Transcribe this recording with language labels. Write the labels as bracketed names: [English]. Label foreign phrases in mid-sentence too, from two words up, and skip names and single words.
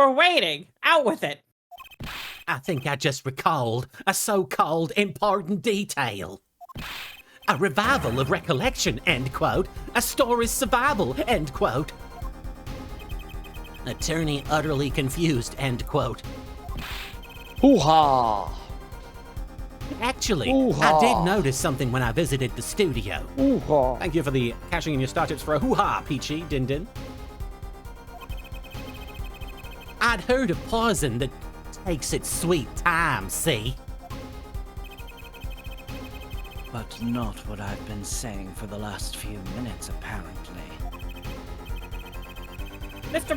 [English] Out with it. I think I just recalled a so-called important detail. A revival of recollection, end quote. A story's survival, end quote. Attorney utterly confused, end quote. Hoo-ha! Actually, I Hoo-ha. did notice something when I visited the studio. Hoo-ha! Thank you for the cashing in your star tips for a hoo-ha, Peachy, Din Din. I'd heard of poison that takes its sweet time, see? But not what I've been saying for the last few minutes, apparently. Mr.